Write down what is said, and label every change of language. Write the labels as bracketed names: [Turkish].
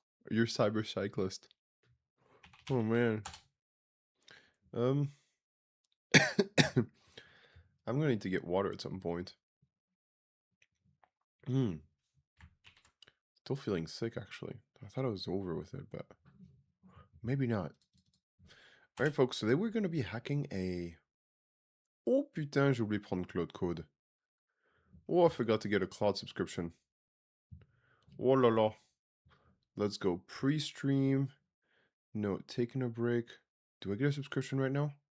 [English] Your cyber cyclist. Oh man. Um I'm gonna need to get water at some point. Still feeling sick actually. I thought I was over with it, but maybe not. Alright folks, today we're gonna be hacking a... [French] Oh putain, j'ai oublié de prendre Cloud Code. [English] Oh, I forgot to get a cloud subscription. [French] Oh la la. [English] Let's go pre-stream. No, taking a break. Do I get a subscription right now?